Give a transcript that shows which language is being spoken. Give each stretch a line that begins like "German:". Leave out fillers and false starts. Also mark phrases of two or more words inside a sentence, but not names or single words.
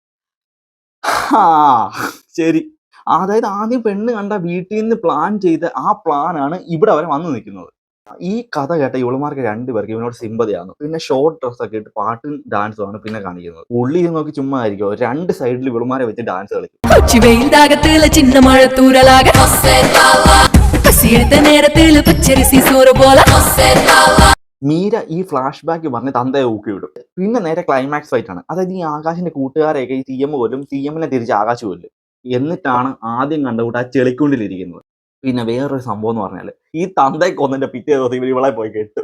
Malayalam: ശരി, അതായത് ആദ്യം പെണ്ണ് കണ്ട വീട്ടിൽ നിന്ന് പ്ലാൻ ചെയ്ത ആ പ്ലാനാണ് ഇവിടെ വരെ വന്നു നിൽക്കുന്നത്. ഈ കഥ കേട്ട ഇവളുമാർക്ക് രണ്ടുപേർക്ക് ഇവനോട് സിമ്പതിയാകുന്നു. പിന്നെ
English: short dress
Malayalam: ഒക്കെ ഇട്ട് പാട്ടും ഡാൻസും ആണ് പിന്നെ കാണിക്കുന്നത്. ഉള്ളി ഇത് നോക്കി ചുമ്മാ ആയിരിക്കും, രണ്ട് സൈഡിൽ ഇവളുമാരെ വെച്ച് ഡാൻസ് കളിക്കും.
Tamil: சின்ன மழை தூரலாக பசியெடுத்த நேரத்தில் பச்சரிசி சோறு போல
Malayalam: മീര ഈ
English: flash back
Malayalam: പറഞ്ഞ് തന്തയെ ഊക്കിവിടും. പിന്നെ നേരെ
English: climax fight
Malayalam: ആണ്. അതായത് ഈ ആകാശിന്റെ കൂട്ടുകാരെയൊക്കെ ഈ CM കൊല്ലും, CM-നെ തിരിച്ച് ആകാശ് കൊല്ലും. എന്നിട്ടാണ് ആദ്യം കണ്ടുകൂട്ട് ആ ചെളിക്കുണ്ടിലിരിക്കുന്നത്. പിന്നെ വേറൊരു സംഭവം എന്ന് പറഞ്ഞാൽ ഈ തന്തയെ കൊന്നതിന്റെ പിറ്റേ ദിവസം ഇവർ ഇവളെ പോയി കെട്ടും.